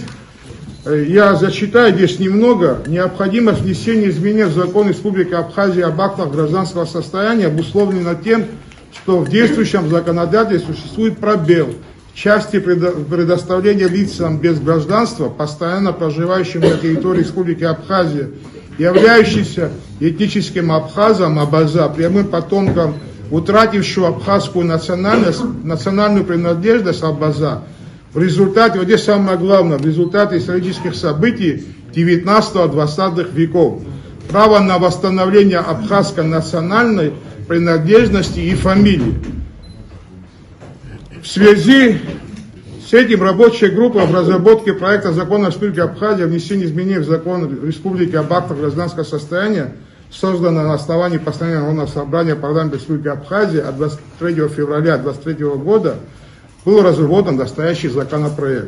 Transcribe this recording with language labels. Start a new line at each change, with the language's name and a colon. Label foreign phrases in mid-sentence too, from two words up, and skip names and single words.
Russian: Я зачитаю здесь немного. Необходимость внесения изменений в закон Республики Абхазия об актах гражданского состояния обусловлено тем, что в действующем законодательстве существует пробел в части предоставления лицам без гражданства, постоянно проживающим на территории Республики Абхазия, являющимся этническим абхазом, абаза, прямым потомком утратившего абхазскую национальную принадлежность абаза, в результате, вот здесь самое главное, в результате исторических событий 19-20 веков, право на восстановление абхазской национальной принадлежности и фамилии. В связи с этим рабочая группа в разработке проекта закона Республики Абхазия о внесении изменений в закон Республики об актах гражданского состояния создана на основании постановления Народного собрания парламента Республики Абхазия от 23 февраля 2023 года, был разработан настоящий законопроект.